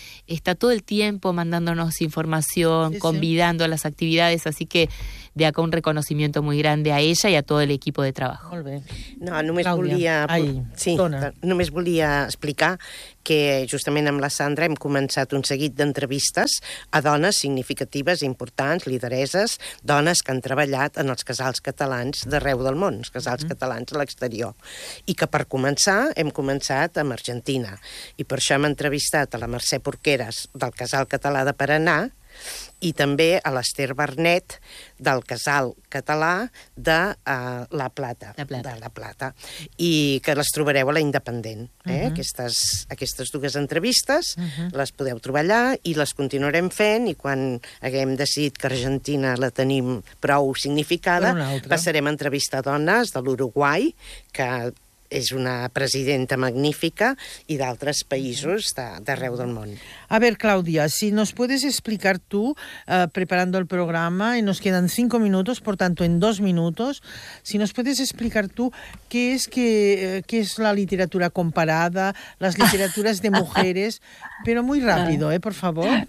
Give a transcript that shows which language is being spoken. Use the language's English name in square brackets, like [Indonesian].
[Spanish] Está todo el tiempo mandándonos información, sí, convidando, sí, a las actividades, así que de acá un reconocimiento muy grande a ella y a todo el equipo de trabajo. [Catalan] Molt bé. No, només volia, sí, només volia explicar que justament amb la Sandra hem començat un seguit d'entrevistes a dones significatives, importants, lideresses, dones que han treballat en els casals catalans d'arreu del món, els casals catalans a l'exterior. I que per començar hem començat amb Argentina. I per això hem entrevistat a la Mercè Pórqueres del Casal Català de Paraná i també a l'Esther Bernet del Casal Català de La Plata, La Plata. De La Plata, i que les trobareu a La Independent. Aquestes dues entrevistes les podeu trobar allà i les continuarem fent, i quan haguem decidit que Argentina la tenim prou significada, passarem a entrevistar dones de l'Uruguai, que és una presidenta magnífica, i d'altres països d'arreu del món. [Spanish] A ver, Claudia, si nos puedes explicar tú, preparando el programa, y nos quedan 5 minutos, por tanto, en 2 minutos, si nos puedes explicar tú qué es la literatura comparada, las literaturas de mujeres, pero muy rápido, por favor.